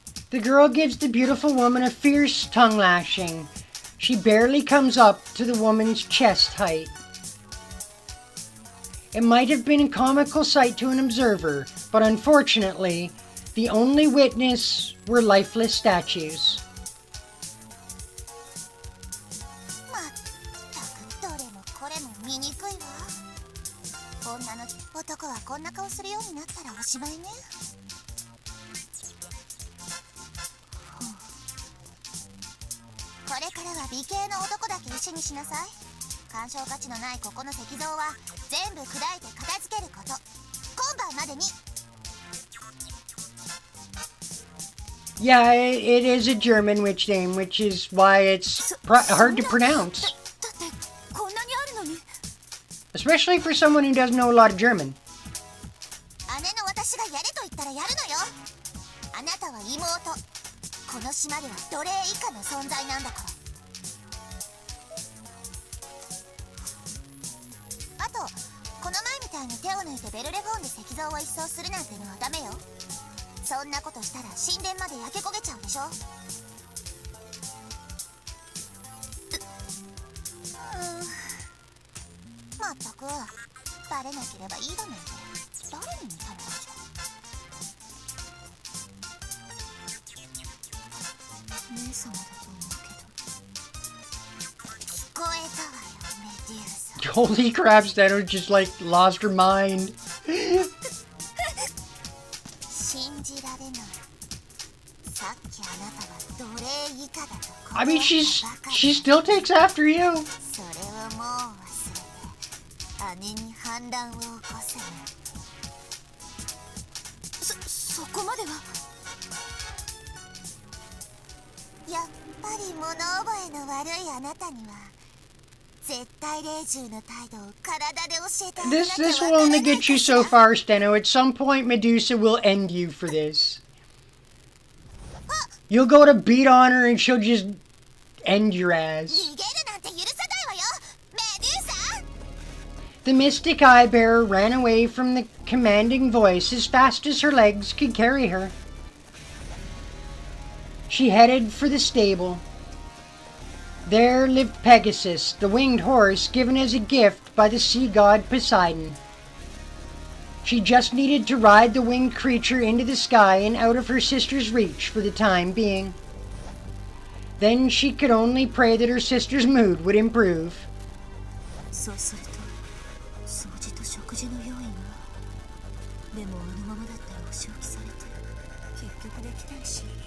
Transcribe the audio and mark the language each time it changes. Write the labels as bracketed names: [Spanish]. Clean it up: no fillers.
[English] The girl gives the beautiful woman a fierce tongue lashing. She barely comes up to the woman's chest height. It might have been a comical sight to an observer, but unfortunately, the only witness were lifeless statues. [Japanese] まったくどれもこれも醜いわ。女の男はこんな顔するようになったらおしまいね。これからは美形の男だけ石にしなさい。鑑賞価値のないここの石像は全部砕いて片付けること。今晩までに。 [English] Yeah, it is a German witch name, which is why it's hard to pronounce. [Japanese] だってこんなにあるのに。 [English] Especially for someone who doesn't know a lot of German. [Japanese] 姉の私がやれと言ったらやるのよ。あなたは妹。この島では奴隷以下の存在なんだから。あとこの前みたいに手を抜いてベルレフォンで石像を一掃するなんてのはダメよ。そんなことしたら神殿まで焼け焦げちゃうでしょ。まったくバレなければいいだなんて誰に見たのかしら。姉様だと思うけど。聞こえたわよ、メデューサ。 [English] Holy crap, Steno just like lost her mind. [Japanese] 信じられない。さっきあなたは奴隷以下だと。 [English] I mean, she still takes after you. [Japanese] それをもう忘れて姉に反乱を起こせ。そこまでは。やっぱり物覚えの悪いあなたには絶対霊獣の態度を体で教えてあげなきゃ [English] This will only get you so far, Steno. At some point, Medusa will end you for this. You'll go to beat on her and she'll just end your ass. [Japanese] 逃げるなんて許さないわよ、メデューサ。 [English] The mystic eye bearer ran away from the commanding voice as fast as her legs could carry her. She headed for the stable. There lived Pegasus, the winged horse given as a gift by the sea god Poseidon. She just needed to ride the winged creature into the sky and out of her sister's reach for the time being. Then she could only pray that her sister's mood would improve. [Japanese] そうすると掃除と食事の用意が。でもあのままだったらお仕置きされて結局できないし。